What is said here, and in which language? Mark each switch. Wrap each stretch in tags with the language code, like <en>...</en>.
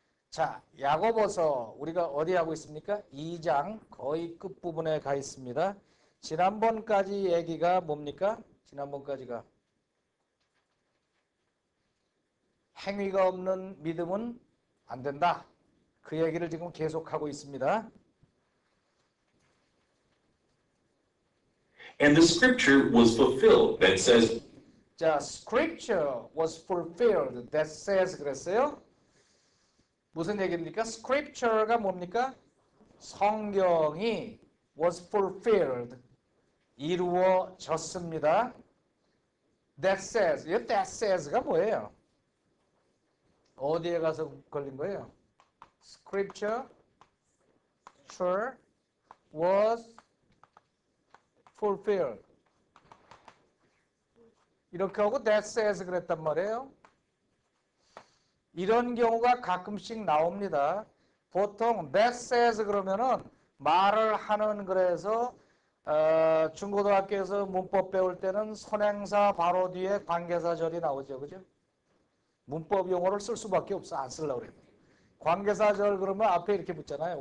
<ko>자, 야고보서 우리가 어디 하고 있습니까? 2장 거의 끝부분에 가 있습니다. 지난번까지 얘기가 뭡니까? 지난번까지가 행위가 없는 믿음은 안 된다. 그 얘기를 지금 계속하고 있습니다.</ko> <en>And the scripture was fulfilled that says,</en> <ko>자,</ko> <en>scripture was fulfilled that says</en> <ko>그랬어요. 무슨 얘기입니까? scripture가 뭡니까? 성경이</ko> <en>was fulfilled</en> <ko>이루어졌습니다.</ko> <en>that says,</en> <ko>이 that says가 뭐예요? 어디에 가서 걸린 거예요?</ko> <en>scripture was fulfilled</en> <ko>이렇게 하고</ko> <en>that says</en> <ko>그랬단 말이에요. 이런 경우가 가끔씩 나옵니다. 보통 that says 그러면은 말을 하는 그래서 중고등학교에서 문법 배울 때는 선행사 바로 뒤에 관계사절이 나오죠. 그죠? 문법 용어를 쓸 수밖에 없어. 안 쓰려고 그래요. 관계사절 그러면 앞에 이렇게 붙잖아요.</ko>